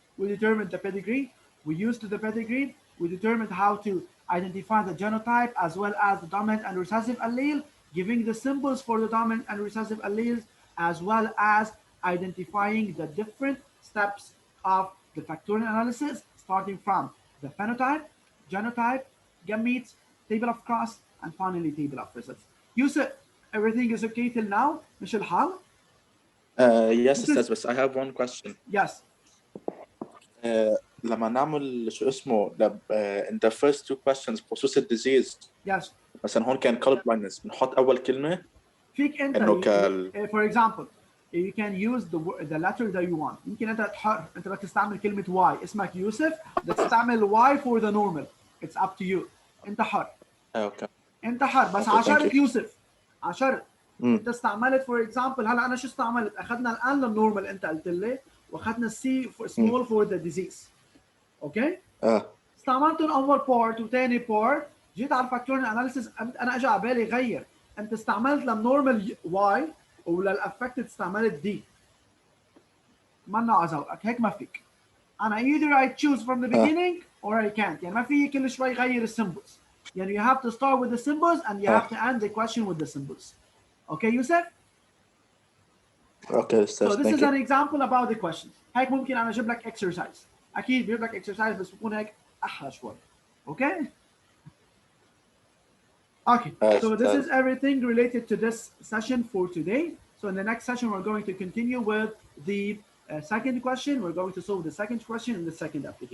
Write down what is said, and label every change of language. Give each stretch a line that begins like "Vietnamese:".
English: We determined the pedigree. We used the pedigree. We determined how to identify the genotype as well as the dominant and recessive allele, giving the symbols for the dominant and recessive alleles, as well as identifying the different steps of the factorial analysis, starting from the phenotype, genotype, gametes, table of cross, and finally table of results. Yusuf, everything is okay till now?
Arabic: مش الحال?
English: Yes, Ustaz, but I have one question. Yes.
Arabic: لما نعمل شو اسمه
English: in the first two questions
Arabic: خصوص الديزيز.
English: Yes.
Arabic: مثلا هون كان color blindness بنحط أول كلمة. فيك أنت
English: for example you can use the letter that you want.
Arabic: يمكن أنت حر أنت بدك تستعمل كلمة Y اسمك يوسف بدك تستعمل Y
English: for the normal. It's up to you.
Arabic: أنت حر.
English: Okay.
Arabic: أنت حر بس عشرة يوسف عشرة. أنت استعملت
English: for example
Arabic: هلا أنا شو استعملت؟ أخذنا الآن للنورمال أنت قلت لي وأخذنا السي small for the disease. اوكي؟ استعملتهم اول بارت وثاني بارت، جيت على الفاكتوريال اناليسيس انا اجى على بالي غير، انت استعملت للنورمال واي وللافكتد استعملت دي. منا على ذوقك، هيك ما فيك. انا
English: either I choose from the beginning or I can't،
Arabic: يعني ما في كل شوي غير السيمبلز. يعني
English: you have to start with the symbols and you have to end the question with the symbols. Okay, Yusuf? Okay, so this is an example about the questions.
Arabic: هيك ممكن انا اجيب لك exercise. اكيد بجيب لك exercise بس بكون هيك احلى شوي.
English: Okay? Okay, so this is everything related to this session for today. So in the next session, we're going to continue with the second question. We're going to solve the second question in the second application.